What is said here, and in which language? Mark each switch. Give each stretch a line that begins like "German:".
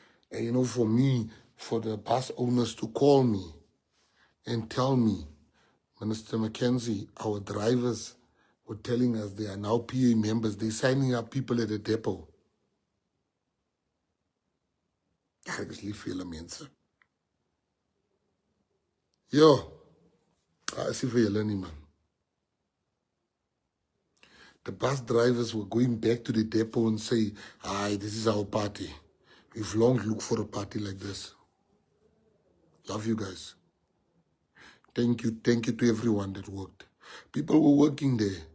English: And you know, for me, for the bus owners to call me and tell me, Minister Mckenzie, our drivers, were telling us they are now PA members. They're signing up people at the depot.
Afrikaans: Ek is lief vir julle mense. Ja, is nie vir julle nie, man.
English: The bus drivers were going back to the depot and say, "Hi, this is our party. We've long looked for a party like this." Love you guys. Thank you to everyone that worked. People were working there.